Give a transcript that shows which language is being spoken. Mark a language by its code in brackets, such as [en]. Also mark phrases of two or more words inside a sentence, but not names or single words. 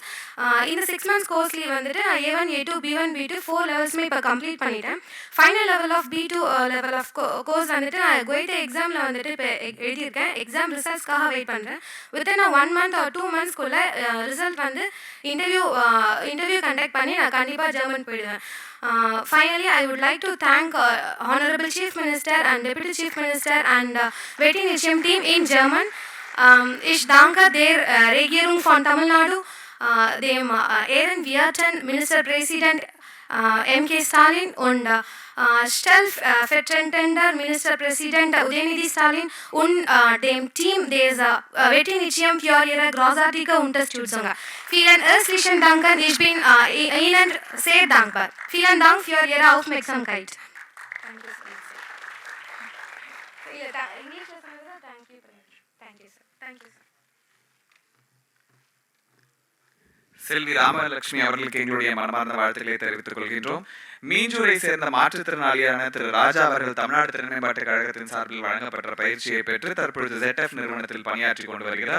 [ta] இந்த [en] 6 months [ta] கோர்ஸ்லேயே வந்துட்டு நான் A1 A2 B1 B2 4 லெவல்ஸுமே இப்போ கம்ப்ளீட் பண்ணிட்டேன். [en] final level of B2 level of course [ta] வந்துட்டு நான் குவைட் எக்ஸாமில் வந்துட்டு இப்போ எழுதியிருக்கேன். [en] exam resultsக்காக [ta] வெயிட் பண்ணுறேன். [en] within 1 month or 2 monthsக்குள்ளே [ta] ரிசல்ட் வந்து [en] interview conduct [ta] பண்ணி நான் கண்டிப்பாக ஜெர்மன் போயிடுவேன். [en] Finally, I would like to thank Honorable Chief Minister and Deputy Chief Minister and Vetti Nichayam team in German. [de] Ich danke der Regierung von Tamil Nadu, dem Ehrenwerten Ministerpräsident M.K. Stalin und stellvertretender Ministerpräsident Udayanidhi Stalin und dem Team des Vetti Nichayam für ihre großartige Unterstützung. Vielen herzlichen Dank, ich bin Ihnen sehr dankbar. Vielen Dank für Ihre Aufmerksamkeit. [ta] செல்வி ராமலட்சுமி அவர்களுக்கு எங்களுடைய மனமார்ந்த வாழ்த்துக்களை தெரிவித்துக் கொள்கின்றோம். மீஞ்சூரை சேர்ந்த மாற்றுத்திறனாளியான திரு ராஜா அவர்கள் தமிழ்நாடு திறன் மேம்பாட்டு கழகத்தின் சார்பில் வழங்கப்பட்ட பயிற்சியை பெற்று தற்பொழுது ZF நிறுவனத்தில் பணியாற்றி கொண்டு வருகிறார்.